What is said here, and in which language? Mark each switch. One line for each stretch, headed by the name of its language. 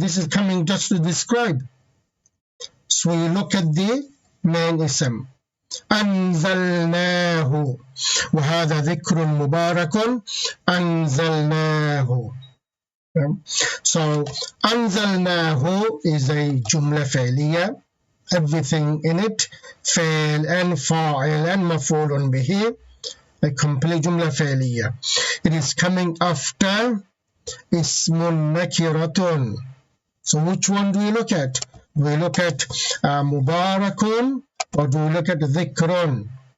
English: This is coming just to describe. So we look at the main ism.
Arabic: أنزلناه. وهذا ذكر مبارك.
English: أنزلناه. So أنزلناه is a جملة فعلية. Everything in it.
Arabic: فعل and فاعل and مفعول به.
English: A complete جملة فعلية. It is coming after اسم نكرة. So which one do we look at? Do we look at مبارك or do we look at ذكر?